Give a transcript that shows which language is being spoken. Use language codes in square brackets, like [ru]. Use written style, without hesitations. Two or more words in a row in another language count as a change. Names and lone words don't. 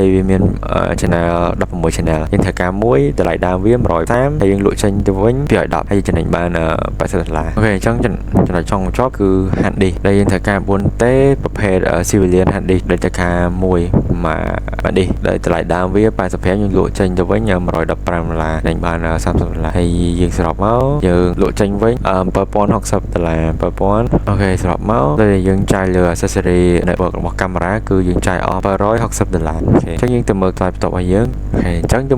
[km] វាមាន channel 16 channel យើងធ្វើការមួយតម្លៃដើមវា130ហើយយើងលក់ចេញទៅវិញ210ហើយចំណេញបាន$80អូខេអញ្ចឹងចំណុចចុងបញ្ចប់គឺ [en] hard disk [km] ដែលយើងធ្វើការ 4T ប្រភេទ [en] civilian hard disk [km] ដែលធ្វើការមួយមក disk ដែលតម្លៃដើមវា$85យើងលក់ចេញទៅវិញ$115 ចំណេញបាន$30ហើយយើងសរុបមកយើងលក់ចេញវិញ$7060 $7000អូខេសរុបមកដែលយើងចាយលើ [en] accessory network [km] របស់កាមេរ៉ាគឺយើងចាយអស់$160អូខេអញ្ចឹងយើងទៅមើលថ្លៃបន្ទាប់របស់យើងអូខេអញ្ចឹងយើង